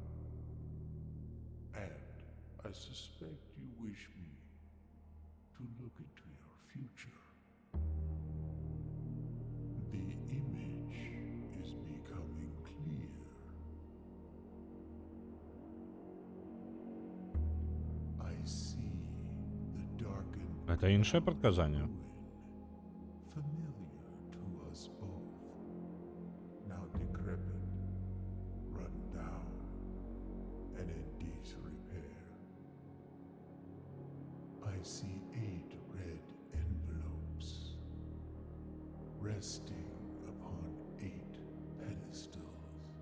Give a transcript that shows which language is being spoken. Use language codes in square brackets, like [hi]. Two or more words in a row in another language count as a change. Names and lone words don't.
[en] And I suspect you wish me to look into your future. The image is becoming clear. I see the darkened [be] Это іншае прадказанне. [en] familiar to us both, now decrepit, run down, and in disrepair. I see 8 red envelopes resting upon 8 pedestals.